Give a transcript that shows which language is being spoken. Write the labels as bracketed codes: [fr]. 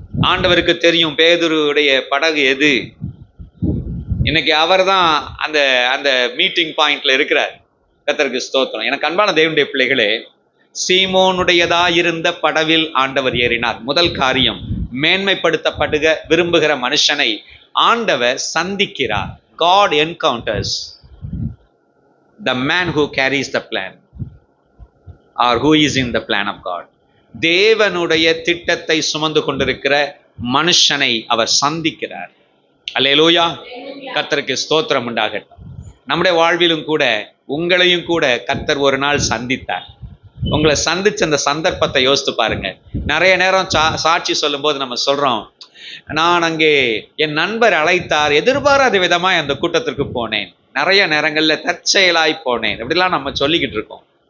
[ta] ஆண்டவருக்கு தெரியும் பேதுருவுடைய படகு எது. இன்னைக்கு அவர் தான் அந்த அந்த மீட்டிங் பாயிண்ட்ல இருக்கிறார். கர்த்தருக்கு ஸ்தோத்திரம். எனக்கு அன்பான தேவனுடைய பிள்ளைகளே, சீமோனுடையதா இருந்த படவில் ஆண்டவர் ஏறினார். முதல் காரியம், மேன்மைப்படுத்தப்படுக விரும்புகிற மனுஷனை ஆண்டவர் சந்திக்கிறார். [en] God encounters the man who carries the plan or who is in the plan of God. [ta] தேவனுடைய திட்டத்தை சுமந்து கொண்டிருக்கிற மனுஷனை அவர் சந்திக்கிறார். அல்லேலூயா. கர்த்தருக்கு ஸ்தோத்திரம் உண்டாகட்டும். நம்முடைய வாழ்விலும் கூட, உங்களையும் கூட கர்த்தர் ஒரு நாள் சந்தித்தார். உங்களை சந்திச்ச அந்த சந்தர்ப்பத்தை யோசித்து பாருங்க. நிறைய நேரம் சாட்சி சொல்லும் போது நம்ம சொல்றோம், நான் அங்கே என் நண்பர் அழைத்தார், எதிர்பாராத விதமாய் அந்த கூட்டத்திற்கு போனேன், நிறைய நேரங்கள்ல தற்செயலாய் போனேன், இப்படிலாம் நம்ம சொல்லிக்கிட்டு இருக்கோம்.